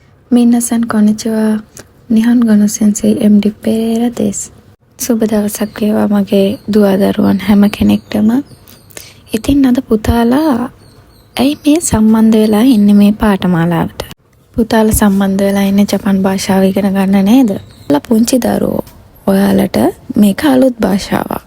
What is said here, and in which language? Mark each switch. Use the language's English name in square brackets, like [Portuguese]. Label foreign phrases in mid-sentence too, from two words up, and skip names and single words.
[Japanese] 皆さんこんにちは。日本語の先生MD Pereiraです. [Sinhala] සුබ දවසක් වේවා මගේ දුවා දරුවන් හැම කෙනෙක්ටම. ඉතින් අද පුතාලා ඇයි මේ සම්බන්ධ වෙලා ඉන්නේ මේ පාඨමාලාවට? පුතාලා සම්බන්ධ වෙලා ඉන්නේ ජපන් භාෂාව ඉගෙන ගන්න නේද? ඔයාලා පුංචි දරුවෝ ඔයාලට මේක අලුත් භාෂාවක්.